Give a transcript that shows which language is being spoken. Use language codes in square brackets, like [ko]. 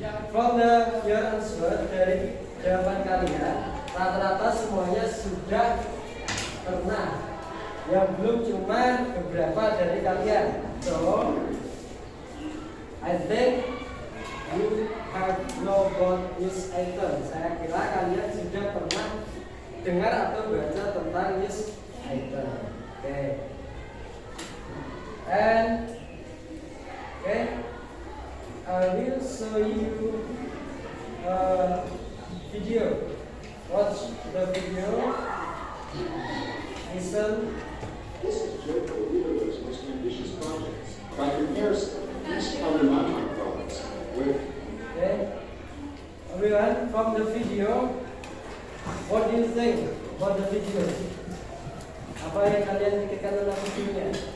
[en] From your answer, [id] dari jawaban kalian, rata-rata semuanya sudah pernah. Yang belum cuma beberapa dari kalian. [en] So, I think you have know about news item. [id] Saya kira kalian sudah pernah dengar atau baca tentang news item. Okay. [en] And okay, I will show you a video. Watch the video. Listen. This is Joe Wheeler's most ambitious projects. By comparison, these cover my products with Okay. Everyone, from the video, what do you think about the video? [id] Apa yang kalian pikirkan tentang videonya?